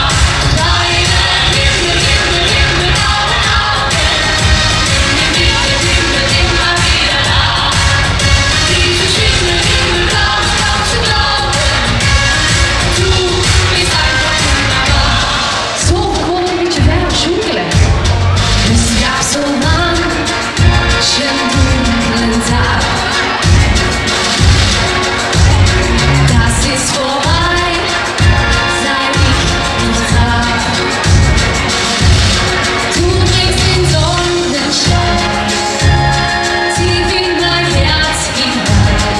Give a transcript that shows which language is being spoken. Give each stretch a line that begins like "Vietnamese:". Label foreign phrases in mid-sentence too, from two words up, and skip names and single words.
German: Deine himmelblauen Augen bringen mich den Himmel immer wieder nah. Dieses Himmelblau ist kaum zu glauben. Du bist einfach wunderbar.
Dutch: Zo, we gewoon een beetje verder schoekelen.
German: Es gab so manchen dunklen Tag. Das ist vorbei, seit ich dich traf. Du bringst den Sonnenschein tief in mein Herz hinein.